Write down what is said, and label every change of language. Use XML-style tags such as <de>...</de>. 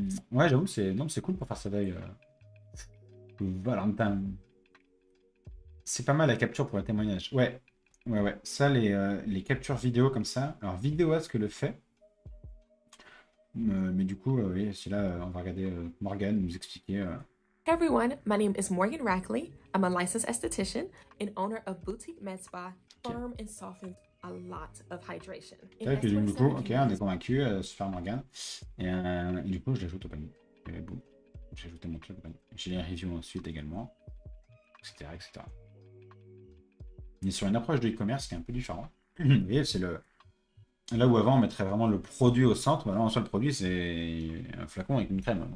<fr>Ouais, j'avoue, c'est cool pour faire ça d'ailleurs. Valentin. C'est pas mal la capture pour un témoignage. Ouais. Ça, les captures vidéo comme ça. Alors, Vidéoask le fait. Mais du coup, oui, c'est là, on va regarder Morgane nous expliquer.</fr> <en>Hey everyone, my name is Morgan Rackley. I'm a licensed esthetician and owner of Boutique Med Spa, firm and softens a lot of hydration.</en> <fr>Et puis, du coup, ok, on est convaincu, super Morgane. Et du coup, je l'ajoute au panier. Et boum, j'ai ajouté mon truc au panier. J'ai les reviews ensuite également, etc. On est sur une approche de e-commerce qui est un peu différente. Vous voyez, c'est là où avant on mettrait vraiment le produit au centre, maintenant en soi le produit c'est un flacon avec une crème.</fr>